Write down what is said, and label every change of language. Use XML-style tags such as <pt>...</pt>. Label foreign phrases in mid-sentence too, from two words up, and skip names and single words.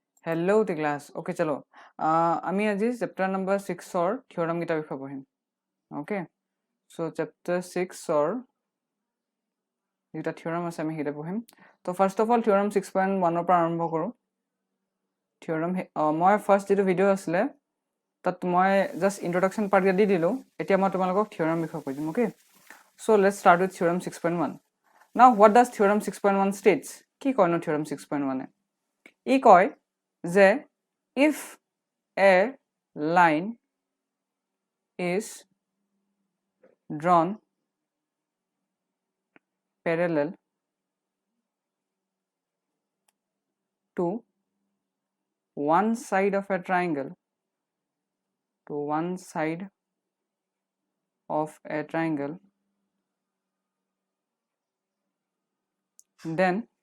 <en>hello the class okay</en> <as>चलो আমি আজি</as> <en>chapter number</en> <as>6 ৰ থিওৰাম গিটা বিষয় পঢ়িম</as> <en>okay so chapter 6</en> <as>ৰ এটা থিওৰাম আছে আমি হিতে পঢ়িম তো</as> <en>first of all theorem 6.1</en> <as>ৰ পৰা আৰম্ভ কৰো থিওৰাম মই ফাৰ্স্ট যেটো ভিডিও আছিলে তাত মই</as> <en>just introduction part</en> <as>দি দিলো এতিয়া মই তোমালোকক থিওৰাম বিষয় কৈ দিম</as> <en>okay so let's start with theorem 6.1 now what does theorem 6.1 states</en> <as>কি কয় ন থিওৰাম 6.1 ই কয় যে</as> <en>if a line is drawn parallel to one side of a triangle then</en>